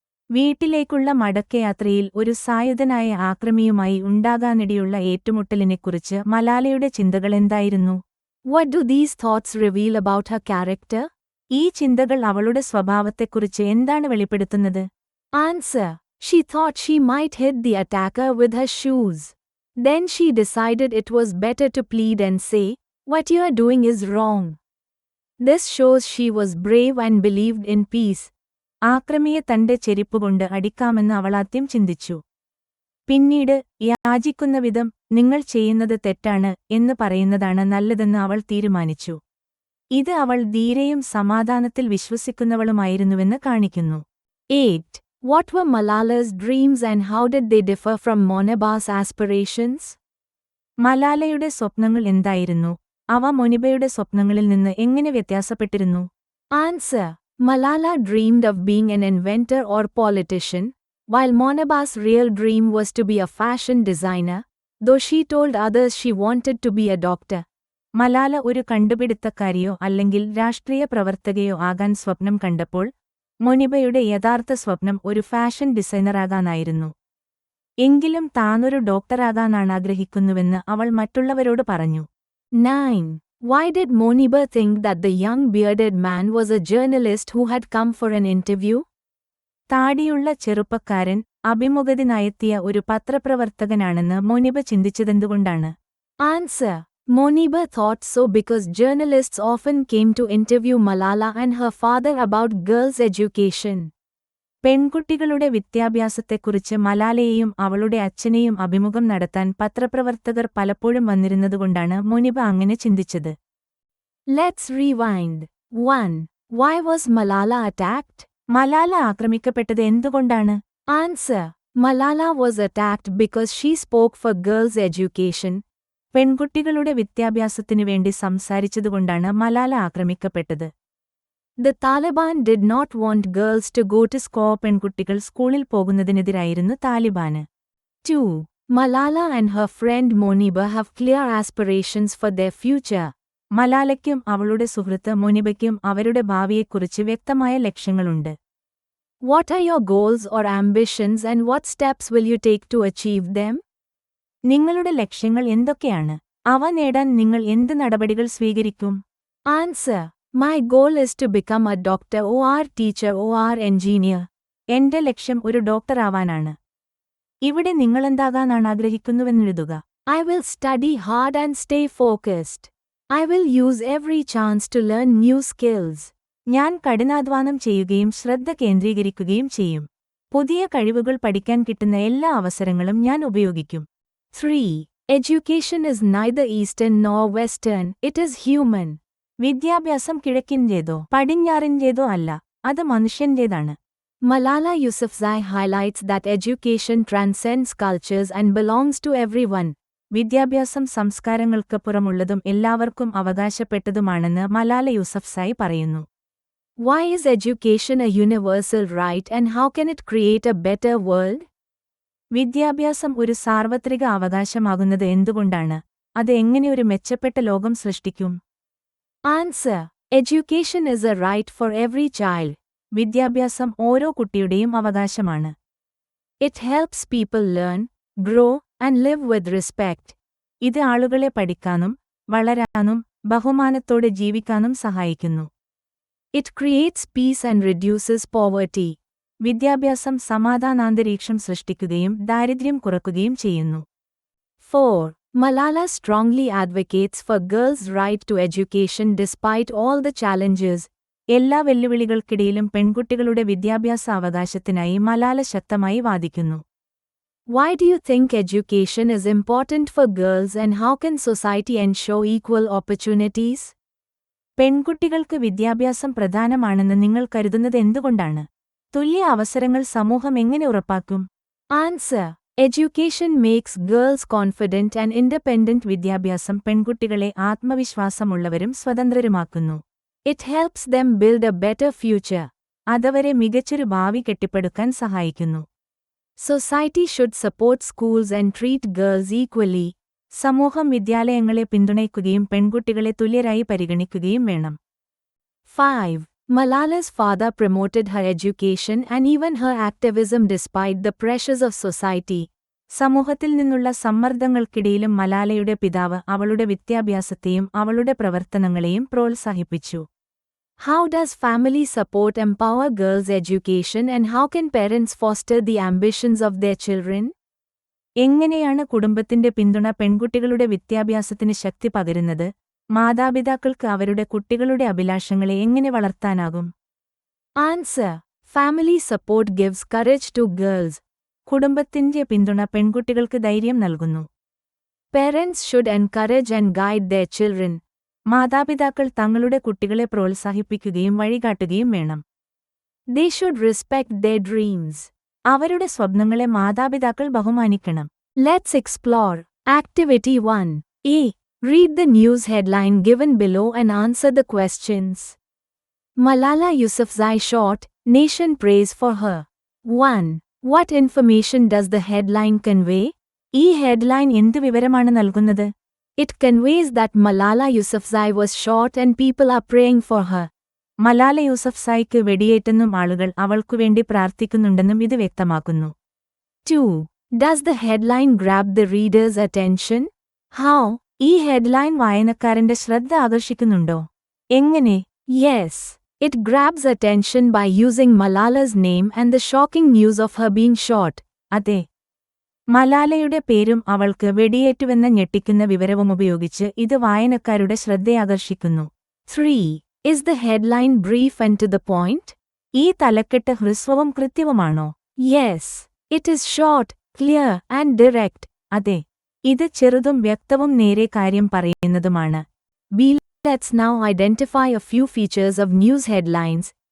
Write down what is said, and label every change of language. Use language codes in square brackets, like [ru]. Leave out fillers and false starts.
[ml] വീട്ടിലേക്കുള്ള മടക്കയാത്രയിൽ ഒരു സായുധനായ ആക്രമിയുമായി ഉണ്ടാകാനിടയുള്ള ഏറ്റുമുട്ടലിനെക്കുറിച്ച് മലാലയുടെ ചിന്തകളെന്തായിരുന്നു? [en] What do these thoughts reveal about her character? [ml] ഈ ചിന്തകൾ അവളുടെ സ്വഭാവത്തെക്കുറിച്ച് എന്താണ് വെളിപ്പെടുത്തുന്നത്? [en] Answer. She thought she might hit the attacker with her shoes. Then she decided it was better to plead and say, "What you are doing is wrong." This shows she was brave and believed in peace. [ml] ആക്രമിയെ തന്റെ ചെരിപ്പുകൊണ്ട് അടിക്കാമെന്ന് അവളാദ്യം ചിന്തിച്ചു. പിന്നീട് യാചിക്കുന്ന വിധം നിങ്ങൾ ചെയ്യുന്നത് തെറ്റാണ് എന്ന് പറയുന്നതാണ് നല്ലതെന്ന് അവൾ തീരുമാനിച്ചു. ഇത് അവൾ ധീരയും സമാധാനത്തിൽ വിശ്വസിക്കുന്നവളുമായിരുന്നുവെന്ന് കാണിക്കുന്നു. [en] 8. What were Malala's dreams and how did they differ from Moniba's aspirations? [ml] മലാലയുടെ സ്വപ്നങ്ങൾ എന്തായിരുന്നു? അവ മൊനിബയുടെ സ്വപ്നങ്ങളിൽ നിന്ന് എങ്ങനെ വ്യത്യാസപ്പെട്ടിരുന്നു? [en] Answer. Malala dreamed of being an inventor or politician, while Moniba's real dream was to be a fashion designer, though she told others she wanted to be a doctor. [ml] Malala ഒരു കണ്ടുപിടുത്തക്കാരിയോ അല്ലെങ്കിൽ രാഷ്ട്രീയ പ്രവർത്തകയോ ആകാൻ സ്വപ്നം കണ്ടപ്പോൾ മൊനിബയുടെ യഥാർത്ഥ സ്വപ്നം ഒരു ഫാഷൻ ഡിസൈനറാകാനായിരുന്നു. എങ്കിലും താനൊരു ഡോക്ടറാകാനാണ് ആഗ്രഹിക്കുന്നുവെന്ന് അവൾ മറ്റുള്ളവരോട് പറഞ്ഞു. 9. [en] Why did Moniba think that the young bearded man was a journalist who had come for an interview? [ml] താടിയുള്ള ചെറുപ്പക്കാരൻ അഭിമുഖത്തിനായെത്തിയ ഒരു പത്രപ്രവർത്തകനാണെന്ന് മോനിബ ചിന്തിച്ചതെന്തുകൊണ്ടാണ്? [en] Answer: Moniba thought so because journalists often came to interview Malala and her father about girls' education. [ml] പെൺകുട്ടികളുടെ വിദ്യാഭ്യാസത്തെക്കുറിച്ച് മലാലയെയും അവളുടെ അച്ഛനെയും അഭിമുഖം നടത്താൻ പത്രപ്രവർത്തകർ പലപ്പോഴും വന്നിരുന്നതുകൊണ്ടാണ് മോനിബ അങ്ങനെ ചിന്തിച്ചത്. [en] Let's rewind. 1. Why was Malala attacked? [ml] Malala ആക്രമിക്കപ്പെട്ടത് എന്തുകൊണ്ടാണ്? [en] Answer: Malala was attacked because she spoke for girls' education. [ml] പെൺകുട്ടികളുടെ വിദ്യാഭ്യാസത്തിനുവേണ്ടി സംസാരിച്ചതുകൊണ്ടാണ് Malala ആക്രമിക്കപ്പെട്ടത്. [en] The Taliban did not want girls to go to school. [ml] പെൺകുട്ടികൾ സ്കൂളിൽ പോകുന്നതിനെതിരായിരുന്നു താലിബാന്. [en] 2. Malala and her friend Moniba have clear aspirations for their future. [ml] മലാലയ്ക്കും അവളുടെ സുഹൃത്ത് മൊനിബയ്ക്കും അവരുടെ ഭാവിയെക്കുറിച്ച് വ്യക്തമായ ലക്ഷ്യങ്ങളുണ്ട്. [en] What are your goals or ambitions and what steps will you take to achieve them? [ml] നിങ്ങളുടെ ലക്ഷ്യങ്ങൾ എന്തൊക്കെയാണ്? അവ നേടാൻ നിങ്ങൾ എന്ത് നടപടികൾ സ്വീകരിക്കും? [en] Answer: My goal is to become a doctor or teacher or engineer. [ml] എന്റെ ലക്ഷ്യം ഒരു ഡോക്ടറാവാനാണ്. ഇവിടെ നിങ്ങളെന്താകാനാണ് ആഗ്രഹിക്കുന്നുവെന്നെഴുതുക. [en] I will study hard and stay focused. I will use every chance to learn new skills. [ml] ഞാൻ കഠിനാധ്വാനം ചെയ്യുകയും ശ്രദ്ധ കേന്ദ്രീകരിക്കുകയും ചെയ്യും. പുതിയ കഴിവുകൾ പഠിക്കാൻ കിട്ടുന്ന എല്ലാ അവസരങ്ങളും ഞാൻ ഉപയോഗിക്കും. [en] 3. Education is neither Eastern nor Western, it is human. [ml] വിദ്യാഭ്യാസം കിഴക്കിന്റേതോ പടിഞ്ഞാറിന്റേതോ അല്ല, അത് മനുഷ്യന്റേതാണ്. [en] Malala Yousafzai highlights that education transcends cultures and belongs to everyone. [ml] വിദ്യാഭ്യാസം സംസ്കാരങ്ങൾക്കപ്പുറമുള്ളതും എല്ലാവർക്കും അവകാശപ്പെട്ടതുമാണെന്ന് മലാല യൂസഫ്സായി പറയുന്നു. [en] Why is education a universal right and how can it create a better world? [ml] വിദ്യാഭ്യാസം ഒരു സാർവത്രിക അവകാശമാകുന്നത് എന്തുകൊണ്ടാണ്? അത് എങ്ങനെ ഒരു മെച്ചപ്പെട്ട ലോകം സൃഷ്ടിക്കും? [en] Answer: Education is a right for every child. [ml] വിദ്യാഭ്യാസം ഓരോ കുട്ടിയുടെയും അവകാശമാണ്. [en] It helps people learn, grow, and live with respect. [ml] ഇത് ആളുകളെ പഠിക്കാനും വളരാനും ബഹുമാനത്തോടെ ജീവിക്കാനും സഹായിക്കുന്നു. [en] It creates peace and reduces poverty. [ml] വിദ്യാഭ്യാസം സമാധാനാന്തരീക്ഷം സൃഷ്ടിക്കുകയും ദാരിദ്ര്യം കുറയ്ക്കുകയും ചെയ്യുന്നു. [en] 4. Malala strongly advocates for girls' right to education despite all the challenges. [ml] എല്ലാ വെല്ലുവിളികൾക്കിടയിലും പെൺകുട്ടികളുടെ വിദ്യാഭ്യാസ അവകാശത്തിനായി മലാല ശക്തമായി വാദിക്കുന്നു. [en] Why do you think education is important for girls and how can society ensure equal opportunities? [ml] പെൺകുട്ടികൾക്ക് വിദ്യാഭ്യാസം പ്രധാനമാണെന്ന് നിങ്ങൾ കരുതുന്നത് എന്തുകൊണ്ടാണ്? തുല്യ അവസരങ്ങൾ സമൂഹം എങ്ങനെ ഉറപ്പാക്കും? [en] Answer: Education makes girls confident and independent. [ml] വിദ്യാഭ്യാസം പെൺകുട്ടികളെ ആത്മവിശ്വാസമുള്ളവരും സ്വതന്ത്രരുമാക്കുന്നു. [en] It helps them build a better future. [ml] അതവരെ മികച്ചൊരു ഭാവി കെട്ടിപ്പടുക്കാൻ സഹായിക്കുന്നു. [en] Society should support schools and treat girls equally. [ml] സമൂഹം വിദ്യാലയങ്ങളെ പിന്തുണയ്ക്കുകയും പെൺകുട്ടികളെ തുല്യരായി പരിഗണിക്കുകയും വേണം. [en] 5. Malala's father promoted her education and even her activism despite the pressures of society. [ml] സമൂഹത്തിൽ നിന്നുള്ള സമ്മർദ്ദങ്ങൾക്കിടയിലും മലാലയുടെ പിതാവ് അവളുടെ വിദ്യാഭ്യാസത്തെയും അവളുടെ പ്രവർത്തനങ്ങളെയും പ്രോത്സാഹിപ്പിച്ചു. [en] How does family support empower girls' education and how can parents foster the ambitions of their children? [ml] എങ്ങനെയാണ് കുടുംബത്തിന്റെ പിന്തുണ പെൺകുട്ടികളുടെ വിദ്യാഭ്യാസത്തിന് ശക്തി പകരുന്നത്? മാതാപിതാക്കൾക്ക് അവരുടെ കുട്ടികളുടെ അഭിലാഷങ്ങളെ എങ്ങനെ വളർത്താനാകും? [en] Answer: Family support gives courage to girls. [ml] കുടുംബത്തിന്റെ പിന്തുണ പെൺകുട്ടികൾക്ക് ധൈര്യം നൽകുന്നു. [en] Parents should encourage and guide their children. [ml] മാതാപിതാക്കൾ തങ്ങളുടെ കുട്ടികളെ പ്രോത്സാഹിപ്പിക്കുകയും വഴികാട്ടുകയും വേണം. [en] They should respect their dreams. [ml] അവരുടെ സ്വപ്നങ്ങളെ മാതാപിതാക്കൾ ബഹുമാനിക്കണം. [en] Let's explore. Activity 1. A. Read the news headline given below and answer the questions. Malala Yousafzai shot, nation praise for her. 1. What information does the headline convey? [ml] ഈ headline എന്ത് വിവരമാണ് നൽകുന്നത്? [en] It conveys that Malala Yousafzai was shot and people are praying for her. [ml] Malala യൂസഫ്സായിക്ക് വെടിയേറ്റെന്നും ആളുകൾ അവൾക്കുവേണ്ടി പ്രാർത്ഥിക്കുന്നുണ്ടെന്നും ഇത് വ്യക്തമാക്കുന്നു. [en] 2. Does the headline grab the reader's attention? How? [ml] ഈ headline വായനക്കാരന്റെ ശ്രദ്ധ ആകർഷിക്കുന്നുണ്ടോ? എങ്ങനെ? [en] Yes. It grabs attention by using Malala's name and the shocking news of her being shot. [ml] അതെ. മലാലയുടെ പേരും അവൾക്ക് വെടിയേറ്റുവെന്ന ഞെട്ടിക്കുന്ന വിവരവും ഉപയോഗിച്ച് ഇത് വായനക്കാരുടെ ശ്രദ്ധയാകർഷിക്കുന്നു. [en] 3. Is the headline brief and to the point? [ml] ഈ തലക്കെട്ട് ഹ്രസ്വവും കൃത്യവുമാണോ? [en] Yes. It is short, clear and direct. [ml] അതെ. ഇത് ചെറുതും വ്യക്തവും നേരെ കാര്യം പറയുന്നതുമാണ്. [en] Let's now identify a few features of news headlines.